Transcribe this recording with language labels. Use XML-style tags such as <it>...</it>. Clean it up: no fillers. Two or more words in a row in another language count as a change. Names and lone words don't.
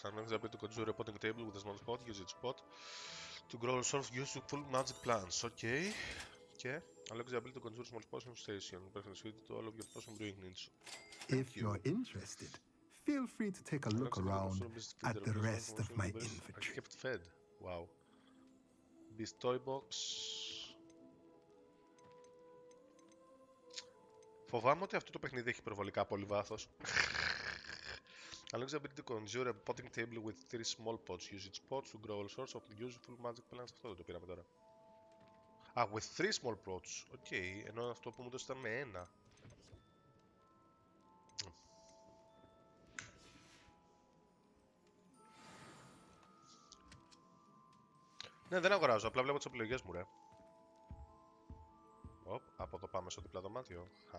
<en>Unlocks the ability to conjure a potting table with a small pot. Use its pot to grow all sorts of useful magic plants. Okay. Okay. Unlocks the ability to conjure small potion station. Perfect suited to all of your potion brewing needs. If you're interested, feel free to take a look around at the rest of my inventory. Kept fed. Wow. This toy box.</en> <el>Φοβάμαι ότι αυτό το παιχνίδι έχει υπερβολικά πολύ βάθος.</el> <en>Unlocks the ability to conjure a potting table with 3 small pots. Use its pots to grow all sorts of useful magic plants.</en> <el>Αυτό δεν το πήραμε τώρα.</el> <en>With 3 small pots.</en> <el>Οκ, ενώ αυτό που μου δώσει ήταν με 1. Ναι, δεν αγοράζω, απλά βλέπω τις επιλογές μου, ρε. Από εδώ πάμε στο διπλά δωμάτιο.</el>